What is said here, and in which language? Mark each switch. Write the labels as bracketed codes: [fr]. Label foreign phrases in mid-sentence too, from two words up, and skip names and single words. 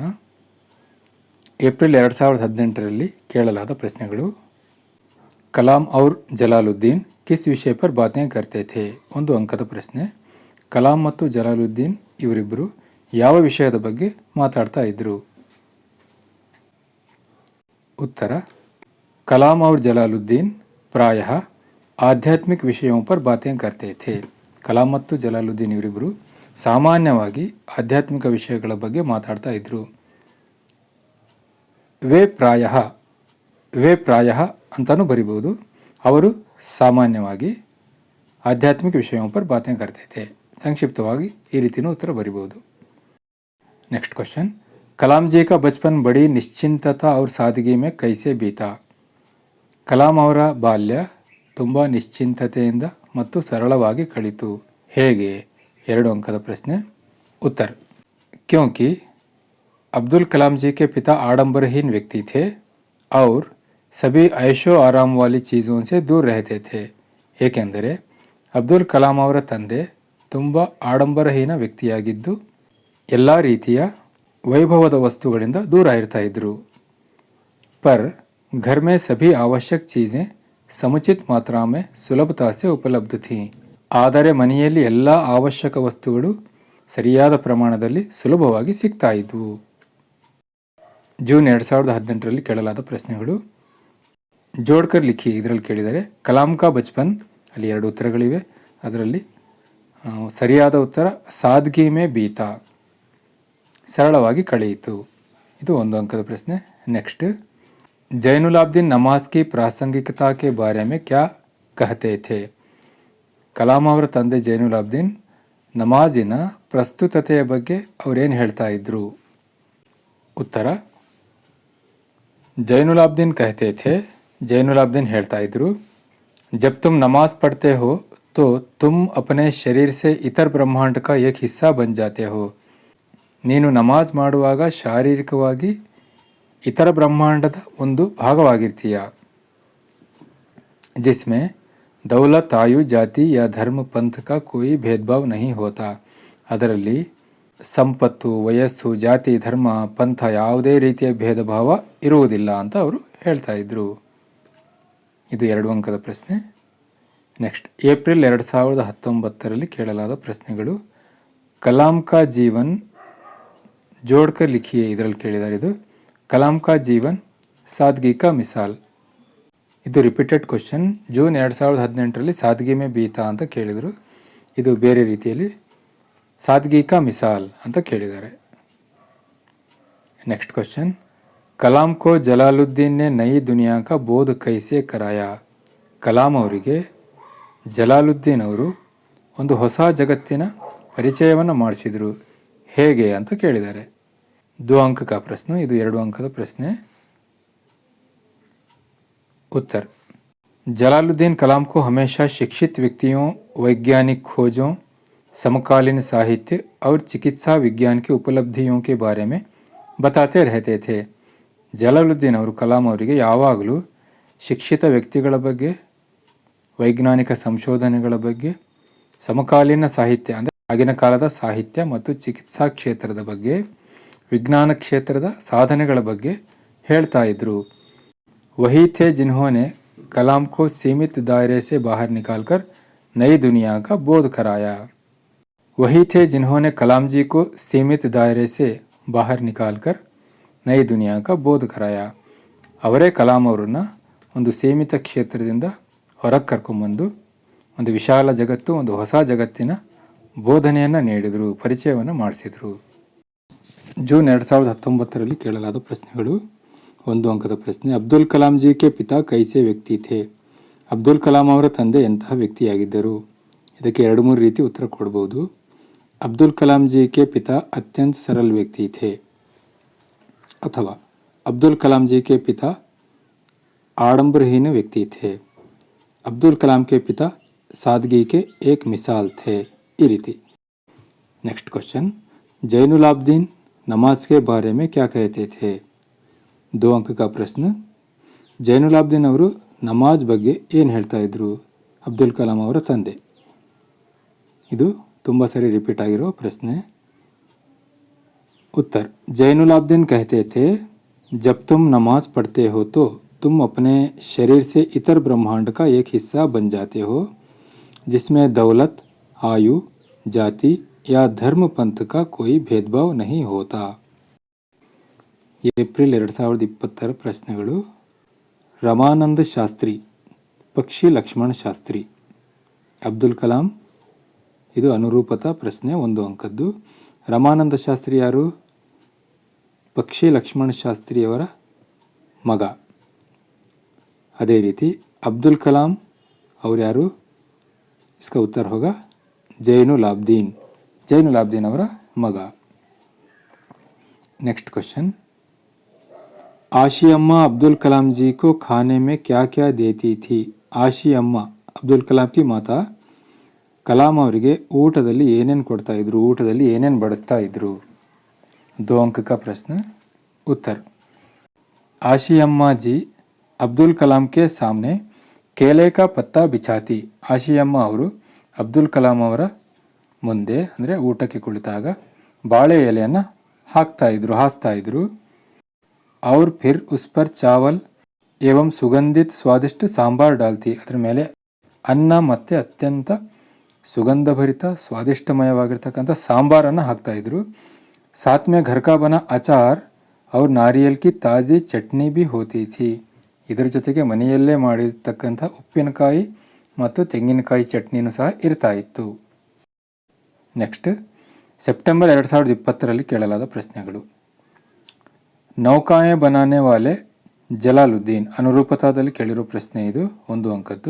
[kn] ಏಪ್ರಿಲ್ 2018ರಲ್ಲಿ ಕೇಳಲಾದ ಪ್ರಶ್ನೆಗಳು. [hi] कलाम और जलालुद्दीन किस विषय पर बातें करते थे? [kn] 1 ಅಂಕದ ಪ್ರಶ್ನೆ. ಕಲಾಂ ಮತ್ತು ಜಲಾಲುದ್ದೀನ್ ಇವರಿಬ್ಬರು ಯಾವ ವಿಷಯದ ಬಗ್ಗೆ ಮಾತಾಡ್ತಾ ಇದ್ದರು? [hi] उत्तर, कलाम और जलालुद्दीन प्रायः आध्यात्मिक विषयों पर बातें करते थे. [kn] ಕಲಾಂ ಮತ್ತು ಜಲಾಲುದ್ದೀನ್ ಇವರಿಬ್ಬರು ಸಾಮಾನ್ಯವಾಗಿ ಆಧ್ಯಾತ್ಮಿಕ ವಿಷಯಗಳ ಬಗ್ಗೆ ಮಾತಾಡ್ತಾ ಇದ್ದರು. [hi] वे प्रायः [kn] ಅಂತಲೂ ಬರಿಬೋದು. ಅವರು ಸಾಮಾನ್ಯವಾಗಿ ಆಧ್ಯಾತ್ಮಿಕ [hi] ವಿಷಯೋं पर बातें करते थे. [kn] ಸಂಕ್ಷಿಪ್ತವಾಗಿ ಈ ರೀತಿಯೂ ಉತ್ತರ ಬರಿಬೋದು. [en] next question. [hi] कलाम जी का बचपन बड़ी निश्चिंतता और सादगी में कैसे बीता? [kn] ಕಲಾಂ ಅವರ ಬಾಲ್ಯ ತುಂಬ ನಿಶ್ಚಿಂತತೆಯಿಂದ ಮತ್ತು ಸರಳವಾಗಿ ಕಳಿತು. [hi] ಹೇಗೆ? 2 अंक का प्रश्न. उत्तर, क्योंकि अब्दुल कलाम जी के पिता आडंबरहीन व्यक्ति थे और सभी ऐशो आराम वाली चीज़ों से दूर रहते थे. [kn] ಏಕೆಂದರೆ ಅಬ್ದುಲ್ ಕಲಾಂ ಅವರ ತಂದೆ ತುಂಬ ಆಡಂಬರಹೀನ ವ್ಯಕ್ತಿಯಾಗಿದ್ದು ಎಲ್ಲ ರೀತಿಯ ವೈಭವದ ವಸ್ತುಗಳಿಂದ ದೂರ ಇರ್ತಾ ಇದ್ದರು. [hi] पर घर में सभी आवश्यक चीज़ें समुचित मात्रा में सुलभता से उपलब्ध थीं. [kn] ಆದರೆ ಮನೆಯಲ್ಲಿ ಎಲ್ಲ ಅವಶ್ಯಕ ವಸ್ತುಗಳು ಸರಿಯಾದ ಪ್ರಮಾಣದಲ್ಲಿ ಸುಲಭವಾಗಿ ಸಿಗ್ತಾ ಇದ್ವು. ಜೂನ್ 2018ರಲ್ಲಿ ಕೇಳಲಾದ ಪ್ರಶ್ನೆಗಳು. [hi] जोड़कर लिखी [kn] ಇದರಲ್ಲಿ ಕೇಳಿದರೆ [hi] कलाम का बचपन, [kn] ಅಲ್ಲಿ 2 ಉತ್ತರಗಳಿವೆ. ಅದರಲ್ಲಿ ಸರಿಯಾದ ಉತ್ತರ [hi] सादगी में बीता, [kn] ಸರಳವಾಗಿ ಕಳೆಯಿತು. [hi] ಇದು 1 अंक का प्रश्न. नेक्स्ट. जैनुलाब्दीन नमाज की प्रासंगिकता के बारे में क्या कहते थे? [kn] ಕಲಾಂ ಅವರ ತಂದೆ ಜೈನುಲಾಬ್ದೀನ್ ನಮಾಜಿನ ಪ್ರಸ್ತುತತೆಯ ಬಗ್ಗೆ ಅವರೇನು ಹೇಳ್ತಾ ಇದ್ರು? [hi] ಉತ್ತರ, ಜೈನುಲಾಬ್ದೀನ್ कहते थे, [kn] ಜೈನುಲಾಬ್ದೀನ್ ಹೇಳ್ತಾ ಇದ್ರು, [hi] जब तुम नमाज पढ़ते हो तो तुम अपने शरीर से इतर ब्रह्मांड का एक हिस्सा बन जाते हो. [kn] ನೀನು ನಮಾಜ್ ಮಾಡುವಾಗ ಶಾರೀರಿಕವಾಗಿ ಇತರ ಬ್ರಹ್ಮಾಂಡದ ಒಂದು ಭಾಗವಾಗಿರ್ತೀಯ. [hi] जिसमें दौलत, आयु, जाति या धर्म, पंथ का कोई भेदभाव नहीं होता. [kn] ಅದರಲ್ಲಿ ಸಂಪತ್ತು, ವಯಸ್ಸು, ಜಾತಿ, ಧರ್ಮ, ಪಂಥ ಯಾವುದೇ ರೀತಿಯ ಭೇದ ಭಾವ ಇರುವುದಿಲ್ಲ ಅಂತ ಅವರು ಹೇಳ್ತಾ ಇದ್ರು. ಇದು 2 [hi] अंक का [kn] ಪ್ರಶ್ನೆ. ನೆಕ್ಸ್ಟ್. ಏಪ್ರಿಲ್ 2019ರಲ್ಲಿ ಕೇಳಲಾದ ಪ್ರಶ್ನೆಗಳು. [hi] कलाम का जीवन जोड़कर लिखिए [kn] ಇದರಲ್ಲಿ ಕೇಳಿದ್ದಾರೆ. [hi] ಇದು कलाम का जीवन सादगी का मिसाल. [kn] ಇದು [en] repeated question. [kn] ಜೂನ್ 2018ರಲ್ಲಿ [hi] सादगी में बीता [kn] ಅಂತ ಕೇಳಿದರು. ಇದು ಬೇರೆ ರೀತಿಯಲ್ಲಿ [hi] सादगी का मिसाल [kn] ಅಂತ ಕೇಳಿದ್ದಾರೆ. [en] next question. [hi] कलाम को जलालुद्दीन ने नई दुनिया का बोध कैसे कराया? [kn] ಕಲಾಂ ಅವರಿಗೆ ಜಲಾಲುದ್ದೀನ್ ಅವರು ಒಂದು ಹೊಸ ಜಗತ್ತಿನ ಪರಿಚಯವನ್ನು ಮಾಡಿಸಿದರು. ಹೇಗೆ ಅಂತ ಕೇಳಿದ್ದಾರೆ. 2 [hi] अंक का प्रश्न. ಇದು 2 अंक का प्रश्न. उत्तर, जलालुद्दीन कलाम को हमेशा शिक्षित व्यक्तियों, वैज्ञानिक खोजों, समकालीन साहित्य और चिकित्सा विज्ञान की उपलब्धियों के बारे में बताते रहते थे. [kn] ಜಲಾಲುದ್ದೀನ್ ಅವರು ಕಲಾಂ ಅವರಿಗೆ ಯಾವಾಗಲೂ ಶಿಕ್ಷಿತ ವ್ಯಕ್ತಿಗಳ ಬಗ್ಗೆ, ವೈಜ್ಞಾನಿಕ ಸಂಶೋಧನೆಗಳ ಬಗ್ಗೆ, ಸಮಕಾಲೀನ ಸಾಹಿತ್ಯ ಅಂದರೆ ಆಗಿನ ಕಾಲದ ಸಾಹಿತ್ಯ ಮತ್ತು ಚಿಕಿತ್ಸಾ ಕ್ಷೇತ್ರದ ಬಗ್ಗೆ, ವಿಜ್ಞಾನ ಕ್ಷೇತ್ರದ ಸಾಧನೆಗಳ ಬಗ್ಗೆ ಹೇಳ್ತಾ ಇದ್ರು. [hi] वही थे जिन्होंने कलाम को सीमित दायरे से बाहर निकालकर नई दुनिया का बोध कराया. वही थे जिन्होंने कलाम जी को सीमित दायरे से बाहर निकालकर नई दुनिया का बोध कराया. [kn] ಅವರೇ ಕಲಾಂ ಅವರನ್ನು ಒಂದು ಸೀಮಿತ ಕ್ಷೇತ್ರದಿಂದ ಹೊರಗೆ ಕರ್ಕೊಂಬಂದು ಒಂದು ವಿಶಾಲ ಜಗತ್ತು, ಒಂದು ಹೊಸ ಜಗತ್ತಿನ ಬೋಧನೆಯನ್ನು ನೀಡಿದರು, ಪರಿಚಯವನ್ನು ಮಾಡಿಸಿದರು. ಜೂನ್ 2019ರಲ್ಲಿ ಕೇಳಲಾದ ಪ್ರಶ್ನೆಗಳು. [hi] 1 अंक का प्रश्न. अब्दुल कलाम जी के पिता कैसे व्यक्ति थे? [kn] ಅಬ್ದುಲ್ ಕಲಾಂ ಅವರ ತಂದೆ ಎಂತಹ ವ್ಯಕ್ತಿಯಾಗಿದ್ದರು? ಇದಕ್ಕೆ 2-3 ರೀತಿ ಉತ್ತರ ಕೊಡ್ಬೋದು. [hi] अब्दुल कलाम जी के पिता अत्यंत सरल व्यक्ति थे, ಅಥವಾ अब्दुल कलाम जी के पिता आडंबरहीन व्यक्ति थे, अब्दुल कलाम के पिता सादगी के एक मिसाल थे. [kn] ಈ ರೀತಿ. [en] next question. [hi] जैनुलाब्दीन नमाज के बारे में क्या कहते थे? 2 अंक का प्रश्न. [kn] ಜೈನುಲಾಬ್ದೀನ್ ಅವರು ನಮಾಜ್ ಬಗ್ಗೆ ಏನು ಹೇಳ್ತಾ ಇದ್ರು ಅಬ್ದುಲ್ ಕಲಾಂ ಅವರ ತಂದೆ. ಇದು ತುಂಬ ಸರಿ ರಿಪೀಟ್ ಆಗಿರೋ ಪ್ರಶ್ನೆ. [hi] उत्तर जैनुलाब्दीन कहते थे जब तुम नमाज पढ़ते हो तो तुम अपने शरीर से इतर ब्रह्मांड का एक हिस्सा बन जाते हो जिसमें दौलत, आयु, जाति या धर्म पंथ का कोई भेदभाव नहीं होता. [kn] ಏಪ್ರಿಲ್ 2020 ಪ್ರಶ್ನೆಗಳು. ರಮಾನಂದ ಶಾಸ್ತ್ರಿ, ಪಕ್ಷಿ ಲಕ್ಷ್ಮಣ ಶಾಸ್ತ್ರಿ. ಅಬ್ದುಲ್ ಕಲಾಂ, ಇದು ಅನುರೂಪತಾ ಪ್ರಶ್ನೆ, 1 ಅಂಕದ್ದು. ರಮಾನಂದ ಶಾಸ್ತ್ರಿ ಯಾರು? ಪಕ್ಷಿ ಲಕ್ಷ್ಮಣ ಶಾಸ್ತ್ರಿಯವರ ಮಗ. ಅದೇ ರೀತಿ ಅಬ್ದುಲ್ ಕಲಾಂ ಅವ್ರು ಯಾರು? [hi] इसका उत्तर होगा ಜೈನುಲಾಬ್ದೀನ್, ಜೈನುಲಾಬ್ದೀನ್ [kn] ಅವರ ಮಗ. [en] next question. [hi] आशी अम्मा अब्दुल कलाम जी को खाने में क्या क्या देती थी? [kn] ಆಶಿ ಅಮ್ಮ [hi] अब्दुल कलाम की माता [kn] ಕಲಾಂ ಅವರಿಗೆ ಊಟದಲ್ಲಿ ಏನೇನು ಕೊಡ್ತಾ ಇದ್ರು, ಊಟದಲ್ಲಿ ಏನೇನು ಬಡಿಸ್ತಾ ಇದ್ರು? [hi] 2 अंक का प्रश्न. उत्तर आशी अम्मा जी अब्दुल कलाम के सामने केले का पत्ता बिछाती. [kn] ಆಶಿ ಅಮ್ಮ ಅವರು ಅಬ್ದುಲ್ ಕಲಾಂ ಅವರ ಮುಂದೆ ಅಂದರೆ ಊಟಕ್ಕೆ ಕುಳಿತಾಗ ಬಾಳೆ ಎಲೆಯನ್ನು ಹಾಸ್ತಾ ಇದ್ರು. [hi] और फिर उस पर चावल एवं सुगंधित स्वादिष्ट सांबार डालती. [kn] ಅದರ ಮೇಲೆ ಅನ್ನ ಮತ್ತು ಅತ್ಯಂತ ಸುಗಂಧಭರಿತ ಸ್ವಾದಿಷ್ಟಮಯವಾಗಿರ್ತಕ್ಕಂಥ ಸಾಂಬಾರನ್ನು ಹಾಕ್ತಾ ಇದ್ರು. [hi] साथ में घर का बना अचार और नारियल की ताज़ी चटनी भी होती थी. [kn] ಇದರ ಜೊತೆಗೆ ಮನೆಯಲ್ಲೇ ಮಾಡಿರ್ತಕ್ಕಂಥ ಉಪ್ಪಿನಕಾಯಿ ಮತ್ತು ತೆಂಗಿನಕಾಯಿ ಚಟ್ನಿನೂ ಸಹ ಇರ್ತಾ ಇತ್ತು. ನೆಕ್ಸ್ಟ್, ಸೆಪ್ಟೆಂಬರ್ 2020ರಲ್ಲಿ ಕೇಳಲಾದ ಪ್ರಶ್ನೆಗಳು. [hi] नौकाएँ बनाने वाले [kn] ಜಲಾಲುದ್ದೀನ್, ಅನುರೂಪತಾದಲ್ಲಿ ಕೇಳಿರೋ ಪ್ರಶ್ನೆ ಇದು, 1 ಅಂಕದ್ದು.